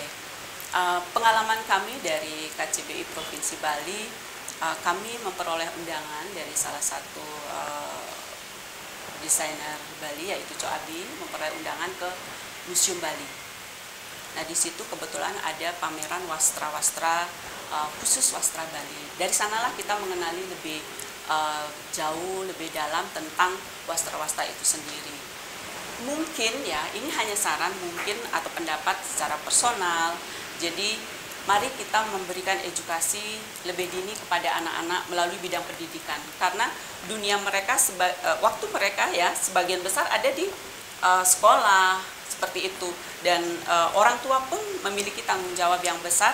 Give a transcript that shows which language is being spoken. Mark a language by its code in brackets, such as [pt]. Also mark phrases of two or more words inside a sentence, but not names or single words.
[id] Pengalaman kami dari KCBI Provinsi Bali, kami memperoleh undangan dari salah satu desainer Bali, yaitu Co Abi, memperoleh undangan ke Museum Bali. Nah, di situ kebetulan ada pameran wastra-wastra, khusus wastra Bali. Dari sanalah kita mengenali lebih jauh, lebih dalam tentang wastra-wastra itu sendiri. Mungkin ya, ini hanya saran mungkin atau pendapat secara personal. Jadi mari kita memberikan edukasi lebih dini kepada anak-anak melalui bidang pendidikan, karena dunia mereka waktu mereka ya sebagian besar ada di sekolah seperti itu, dan orang tua pun memiliki tanggung jawab yang besar.